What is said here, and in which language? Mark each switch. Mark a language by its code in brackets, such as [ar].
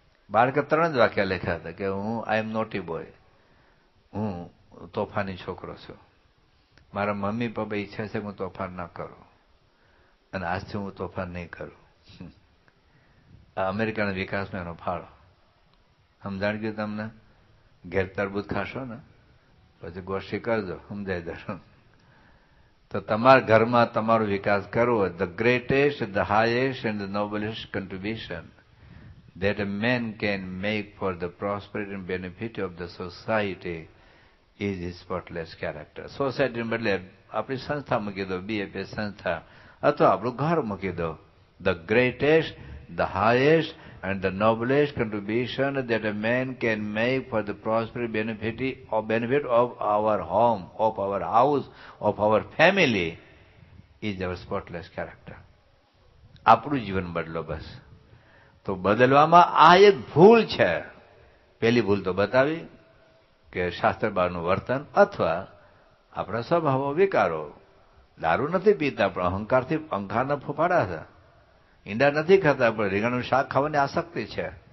[gu] બાળકે 3 જ વાક્ય લખ્યા હતા કે હું [en] I am naughty boy, [gu] હું તોફાની છોકરો છું, મારા મમ્મી પપ્પા ઈચ્છે છે કે હું તોફાન ના કરું, અને આજથી હું તોફાન નહીં કરું. આ અમેરિકાના વિકાસમાં એનો ફાળો. સમજાણ ગયું તમને? ઘેર તરબૂચ ખાશો ને પછી ગોષ્ઠી કરજો, સમજાઈ જશો. તો તમારા ઘરમાં તમારો વિકાસ કરવો, [en] The greatest, the highest and the noblest contribution that a man can make for the prosperity and benefit of the society is his spotless character. [gu] Society બદલે આપણી સંસ્થા મૂકી દો, બીએપીએસ સંસ્થા, અથવા આપણું ઘર મૂકી દો. [en] The greatest, the highest and the noblest contribution that a man can make for the prosperity benefit of our home, of our house, of our family is our spotless character. [gu] આપણું જીવન બદલો બસ. તો બદલવામાં આ એક ભૂલ છે. પહેલી ભૂલ તો બતાવી. કે શાસ્ત્ર બહારનું વર્તન અથવા આપણા સ્વભાવો વિકારો. દારૂ નથી પીતા પણ અહંકારથી પંખાના ફોફાડા છે. ઈંડા નથી ખાતા પણ રીંગણનું શાક ખાવાની આસક્તિ છે.